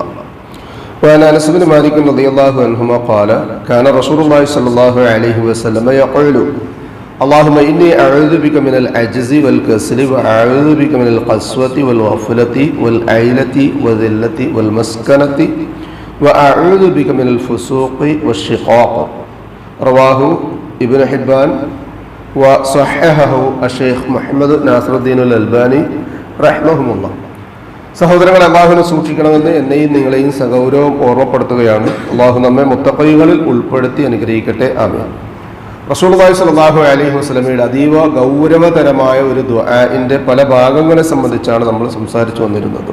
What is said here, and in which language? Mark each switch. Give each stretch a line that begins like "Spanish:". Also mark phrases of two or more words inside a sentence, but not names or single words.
Arabic: وعن أنس بن مالك رضي الله عنهما قال كان رسول الله صلى الله عليه وسلم يقول اللهم إني أعوذ بك من العجز والكسل وأعوذ بك من القسوة والغفلة والعيلة والذلة والمسكنة وأعوذ بك من الفسوق والشقاق. رواه ابن حبان وصححه الشيخ മുഹമ്മദ് നാസിറുദ്ദീൻ അൽബാനി റഹ്മഹുമുല്ലാഹ്.
Malayalam: സഹോദരങ്ങളെ, അല്ലാഹുവിനെ സൂക്ഷിക്കണമെന്ന് എന്നെയും നിങ്ങളെയും സഗൗരവം ഓർമ്മപ്പെടുത്തുകയാണ്. അല്ലാഹു നമ്മെ മുത്തഖീകളിൽ ഉൾപ്പെടുത്തി അനുഗ്രഹിക്കട്ടെ. ആമീൻ.
Arabic: رسول الله صلى الله عليه
Malayalam: വസല്ലമയുടെ അതീവ ഗൗരവതരമായ ഒരു ദുആഇന്റെ പല ഭാഗങ്ങളെ സംബന്ധിച്ചാണ് നമ്മൾ സംസാരിച്ചു വന്നിരുന്നത്.